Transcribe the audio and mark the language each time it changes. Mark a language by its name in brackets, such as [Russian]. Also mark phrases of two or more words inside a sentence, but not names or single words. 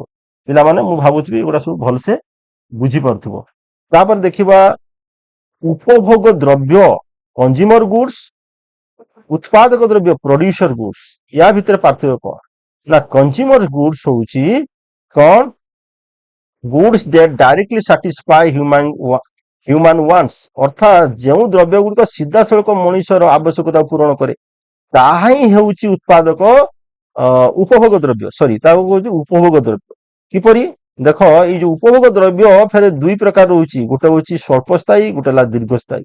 [Odia] ପିଲାମାନେ ମୁଁ ଭାବୁଥିବି ଏଗୁଡା ସବୁ ଭଲସେ ବୁଝିପାରୁଥିବ। ତାପରେ ଦେଖିବା ଉପଭୋଗ ଦ୍ରବ୍ୟ, [English] consumer goods, [Odia] ଉତ୍ପାଦକ ଦ୍ରବ୍ୟ, [English] producer goods. [Odia] ୟା ଭିତରେ ପାର୍ଥକ୍ୟ କଣ ନା [English] consumer goods [Odia] ହଉଛି କଣ, [English] goods that directly satisfy human wants, [Odia] ଅର୍ଥାତ ଯେଉଁ ଦ୍ରବ୍ୟ ଗୁଡିକ ସିଧାସଳଖ ମଣିଷର ଆବଶ୍ୟକତା ପୂରଣ କରେ, ତାହା ହିଁ ହେଉଛି ଉତ୍ପାଦକ ଉପଭୋଗ ଦ୍ରବ୍ୟ। ତାକୁ କହୁଛି ଉପଭୋଗ ଦ୍ରବ୍ୟ। କିପରି ଦେଖ, ଏଇ ଯୋଉ ଉପଭୋଗ ଦ୍ରବ୍ୟ ଫେରେ ଦୁଇ ପ୍ରକାର ରହୁଛି, ଗୋଟେ ହଉଛି ସ୍ୱଳ୍ପସ୍ଥାୟୀ, ଗୋଟେ ହେଲା ଦୀର୍ଘସ୍ଥାୟୀ।